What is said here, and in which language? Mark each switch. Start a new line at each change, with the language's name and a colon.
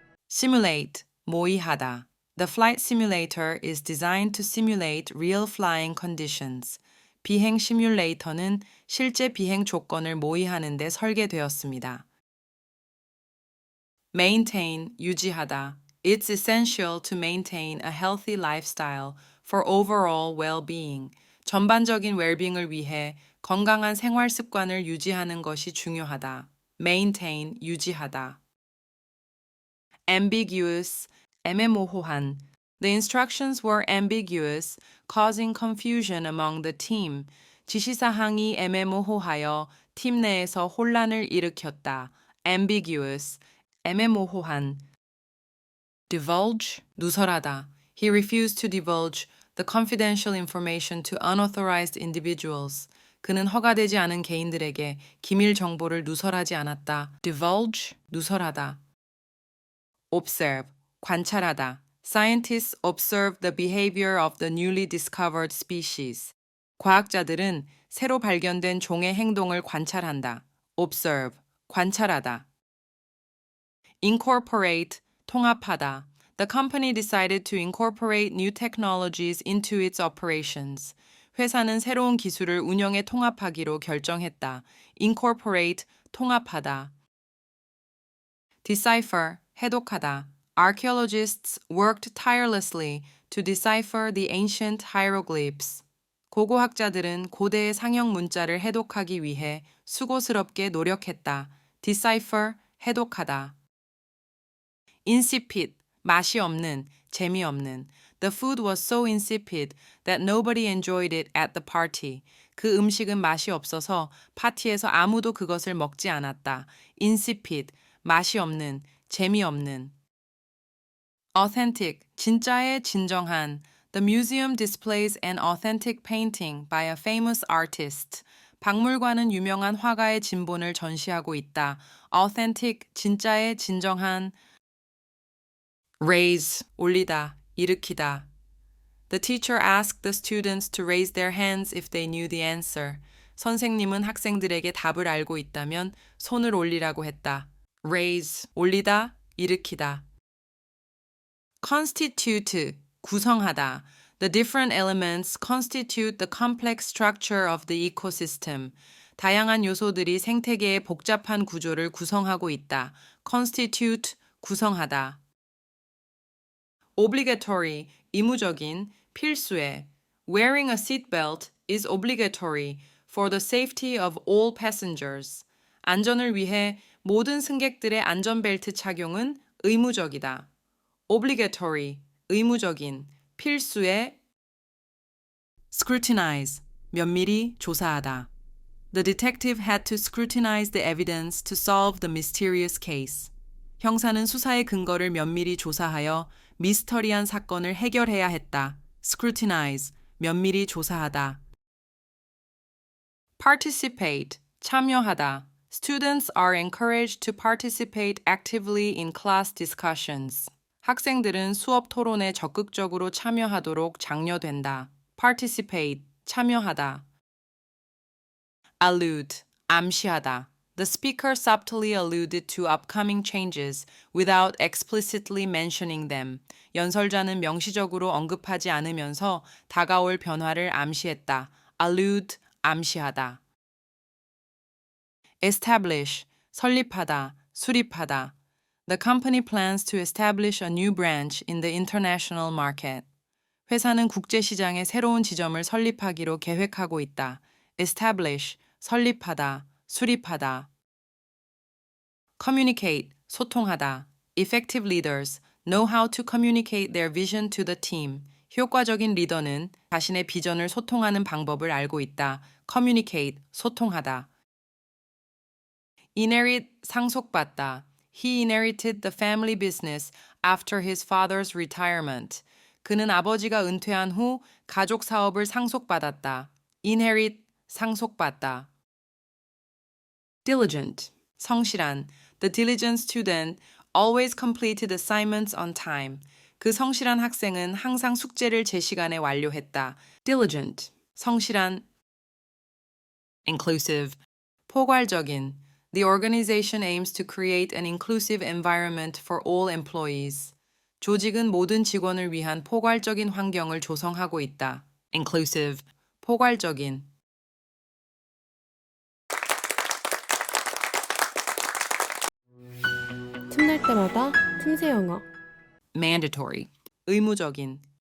Korean: Simulate, 모의하다.
English: The flight simulator is designed to simulate real flying conditions.
Korean: 비행 시뮬레이터는 실제 비행 조건을 모의하는 데 설계되었습니다. Maintain, 유지하다.
English: It's essential to maintain a healthy lifestyle for overall well-being.
Korean: 전반적인 웰빙을 위해 건강한 생활 습관을 유지하는 것이 중요하다. Maintain, 유지하다. Ambiguous, 애매모호한.
English: The instructions were ambiguous, causing confusion among the team.
Korean: 지시사항이 애매모호하여 팀 내에서 혼란을 일으켰다. Ambiguous, 애매모호한. Divulge, 누설하다.
English: He refused to divulge the confidential information to unauthorized individuals.
Korean: 그는 허가되지 않은 개인들에게 기밀 정보를 누설하지 않았다. Divulge, 누설하다. Observe, 관찰하다.
English: Scientists observe the behavior of the newly discovered species.
Korean: 과학자들은 새로 발견된 종의 행동을 관찰한다. Observe, 관찰하다. Incorporate, 통합하다.
English: The company decided to incorporate new technologies into its operations.
Korean: 회사는 새로운 기술을 운영에 통합하기로 결정했다. Incorporate, 통합하다. Decipher, 해독하다.
English: Archaeologists worked tirelessly to decipher the ancient hieroglyphs.
Korean: 고고학자들은 고대의 상형 문자를 해독하기 위해 수고스럽게 노력했다. Decipher, 해독하다. Insipid, 맛이 없는, 재미없는.
English: The food was so insipid that nobody enjoyed it at the party.
Korean: 그 음식은 맛이 없어서 파티에서 아무도 그것을 먹지 않았다. Insipid, 맛이 없는, 재미없는. Authentic, 진짜의 진정한.
English: The museum displays an authentic painting by a famous artist.
Korean: 박물관은 유명한 화가의 진본을 전시하고 있다. Authentic, 진짜의 진정한. Raise, 올리다, 일으키다.
English: The teacher asked the students to raise their hands if they knew the answer.
Korean: 선생님은 학생들에게 답을 알고 있다면 손을 올리라고 했다. Raise, 올리다, 일으키다. Constitute, 구성하다.
English: The different elements constitute the complex structure of the ecosystem.
Korean: 다양한 요소들이 생태계의 복잡한 구조를 구성하고 있다. Constitute, 구성하다. Obligatory, 의무적인, 필수의.
English: Wearing a seatbelt is obligatory for the safety of all passengers.
Korean: 안전을 위해 모든 승객들의 안전벨트 착용은 의무적이다. Obligatory, 의무적인, 필수의. Scrutinize, 면밀히 조사하다.
English: The detective had to scrutinize the evidence to solve the mysterious case.
Korean: 형사는 수사의 근거를 면밀히 조사하여 미스터리한 사건을 해결해야 했다. Scrutinize, 면밀히 조사하다. Participate, 참여하다.
English: Students are encouraged to participate actively in class discussions.
Korean: 학생들은 수업 토론에 적극적으로 참여하도록 장려된다. Participate, 참여하다. Allude, 암시하다.
English: The speaker subtly alluded to upcoming changes without explicitly mentioning them.
Korean: 연설자는 명시적으로 언급하지 않으면서 다가올 변화를 암시했다. Allude, 암시하다. Establish, 설립하다, 수립하다.
English: The company plans to establish a new branch in the international market.
Korean: 회사는 국제시장에 새로운 지점을 설립하기로 계획하고 있다. Establish, 설립하다, 수립하다. Communicate, 소통하다.
English: Effective leaders know how to communicate their vision to the team.
Korean: 효과적인 리더는 자신의 비전을 소통하는 방법을 알고 있다. Communicate, 소통하다. Inherit, 상속받다.
English: He inherited the family business after his father's retirement.
Korean: 그는 아버지가 은퇴한 후 가족 사업을 상속받았다. Inherit, 상속받다. Diligent, 성실한.
English: The diligent student always completed assignments on time.
Korean: 그 성실한 학생은 항상 숙제를 제 시간에 완료했다. Diligent, 성실한. Inclusive, 포괄적인.
English: The organization aims to create an inclusive environment for all employees.
Korean: 조직은 모든 직원을 위한 포괄적인 환경을 조성하고 있다. Inclusive, 포괄적인. 틈날 때마다 틈새 영어. Mandatory, 의무적인.